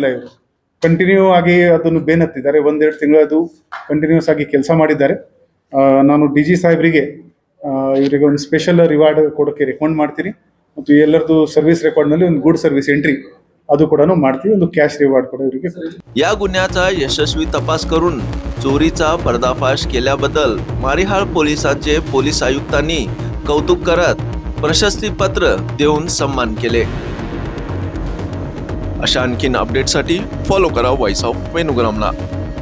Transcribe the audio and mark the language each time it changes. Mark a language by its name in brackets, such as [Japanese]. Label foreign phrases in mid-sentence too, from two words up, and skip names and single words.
[Kannada] ಇವರು ಕಂಟಿನ್ಯೂ ಆಗಿ ಅದನ್ನು ಬೇನತ್ತಿದ್ದಾರೆ. 1-2 ತಿಂಗಳು ಅದು ಕಂಟಿನ್ಯೂಸ್ ಆಗಿ ಕೆಲಸ ಮಾಡಿದ್ದಾರೆ. ನಾನು DG ಸಾಹೇಬರಿಗೆ ಇವರಿಗೆ ಒಂದು [English] special reward [Kannada] ಕೊಡೋಕ್ಕೆ ರೆಕಮೆಂಡ್ ಮಾಡ್ತೀನಿ. ಮತ್ತು ಎಲ್ಲರದು [English] service recordನಲ್ಲಿ [Kannada] ಒಂದು [English] good service entry [Kannada] ಅದು ಕೂಡ ಮಾಡ್ತೀವಿ. ಒಂದು [English] cash reward [Kannada] ಕೂಡ ಇವರಿಗೆ. [Marathi] या गुन्ह्याचा यशस्वी तपास करून चोरीचा पर्दाफाश केल्याबद्दल मारिहाळ पोलिसांचे पोलीस आयुक्तांनी कौतुक करत प्रशस्तीपत्र देऊन सन्मान केले. अशा आणखीन अपडेटसाठी फॉलो करा व्हॉइस ऑफ वेणुग्रामला.